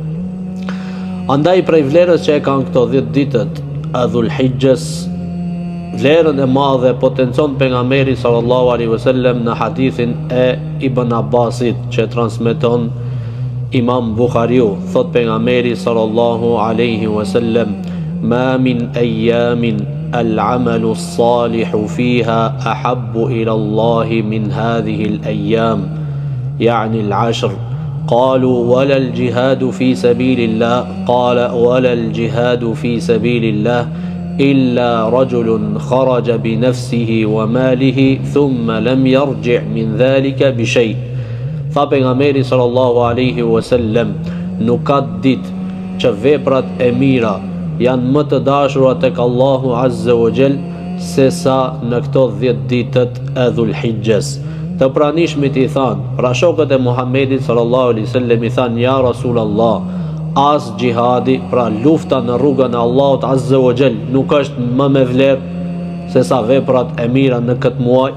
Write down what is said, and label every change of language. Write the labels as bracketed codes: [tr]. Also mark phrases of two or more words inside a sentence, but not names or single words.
[sq] Andaj prej vlerës që e kanë këto 10 ditët e Dhulhijhes, vlerën e madhe potencon pejgamberi [ar] صلى الله عليه وسلم [sq] në hadithin e Ibn Abbasit që transmeton Imam Bukhariu. Thot pejgamberi [ar] صلى الله عليه وسلم, ما من أيام العمل الصالح فيها أحب إلى الله من هذه الأيام، يعني العشر. قالوا ولا الجهاد في سبيل الله قال ولا الجهاد في سبيل الله إلا رجل خرج بنفسه وماله ثم لم يرجع من ذلك بشيء. [sq] Tha pejgamberi [ar] صلى الله عليه وسلم, [sq] nuk ka ditë që veprat e mira janë më të dashura tek Allahu [ar] عز وجل [sq] se sa në këto 10 ditët e Dhulhijjes. Të pranishmit i thanë, pra shokët e Muhammedit [ar] صلى الله عليه وسلم [sq] i thanë, [ar] يا رسول الله, [sq] as gjihadi, pra lufta në rrugën e Allahut [ar] عز وجل, [sq] nuk është më me vlerë se sa veprat e mira në këtë muaj.